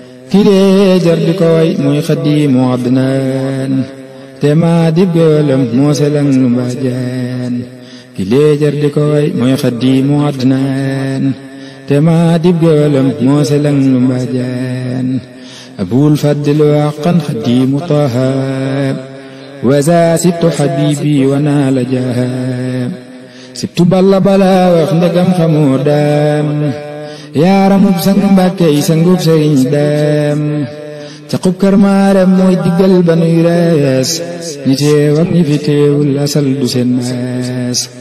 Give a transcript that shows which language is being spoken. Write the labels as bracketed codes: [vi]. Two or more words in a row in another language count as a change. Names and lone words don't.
[wo] Ki lee jar di ko way mooy Xadiimu Adnaan, te maa dib géwalam moo selang nu mbaajaan. Ki lee jar di ko way mooy Xadiimu Adnaan, te maa dib géwalam moo selang nu mbaajaan. [ar] أبو الفضل حقا خديم طه، وذا سبت حبيبي ونال جاها. [wo] Sibtu Balla balaa wax ndegam xamoo daam. Yaaramub sang Mbàkke yi sangub Sëriñ daam. Caqub Kër Maaram mooy diggal ba nuy rees. Ñi teew ak ñi fi teewul asal du seen maas.